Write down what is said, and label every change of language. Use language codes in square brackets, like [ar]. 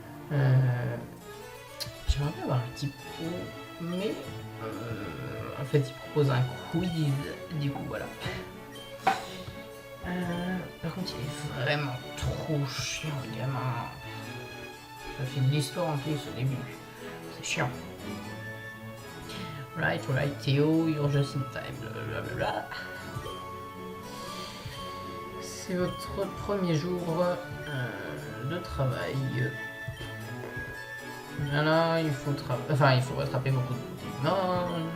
[fr] J'aimerais bien avoir un petit pro, mais en fait, il propose un quiz. Du coup, voilà. Par contre, il est vraiment trop chiant, le gamin. Ça fait de l'histoire en plus au début. C'est chiant. [en] Right, Theo, you're just in time, blablabla. [fr] C'est votre premier jour de travail. Voilà, il faut rattraper beaucoup de Pokémon.